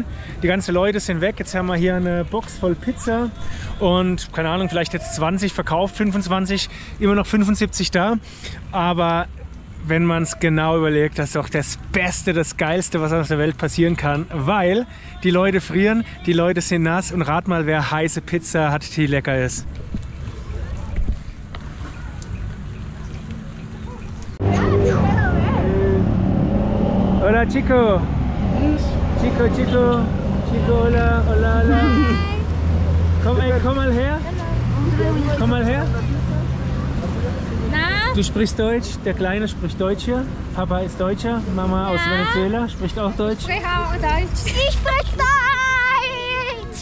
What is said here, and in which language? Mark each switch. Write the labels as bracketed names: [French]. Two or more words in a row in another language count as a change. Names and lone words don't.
[German] Die ganzen Leute sind weg, jetzt haben wir hier eine Box voll Pizza und, keine Ahnung, vielleicht jetzt 20 verkauft, 25, immer noch 75 da. Aber wenn man es genau überlegt, das ist doch das Beste, das Geilste, was auf der Welt passieren kann, weil die Leute frieren, die Leute sind nass und rat mal, wer heiße Pizza hat, die lecker ist. [Spanish] Hola Chico. Chico, Chico. Chico, hola, hola, hola. [German] Komm mal her. Komm mal her. Na? Du sprichst Deutsch, der Kleine spricht Deutsch hier. Papa ist Deutscher, Mama aus Venezuela spricht auch Deutsch. Ich spreche auch Deutsch. Ich spreche Deutsch.